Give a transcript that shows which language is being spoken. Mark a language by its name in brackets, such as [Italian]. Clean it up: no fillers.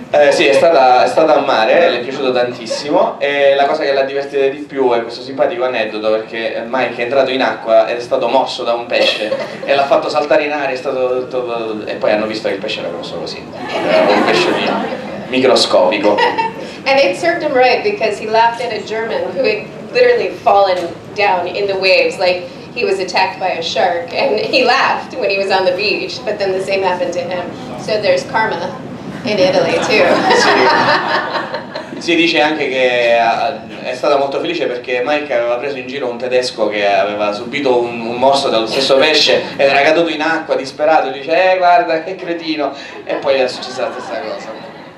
[Italian] Sì, è stata a mare, le è piaciuto tantissimo e la cosa che l'ha divertita di più è questo simpatico aneddoto, perché Mike è entrato in acqua ed è stato morso da un pesce e l'ha fatto saltare in aria e poi hanno visto che il pesce era grosso così, era un pesce microscopico. [English] And it served him right because he laughed at a German who had literally fallen down in the waves, like he was attacked by a shark, and he laughed when he was on the beach, but then the same happened to him. So there's karma in Italy too. [Italian] Si dice anche che è stata molto felice perché Mike aveva preso in giro un tedesco che aveva subito un morso dallo stesso pesce ed era caduto in acqua disperato e dice guarda che cretino, e poi è successa la stessa cosa.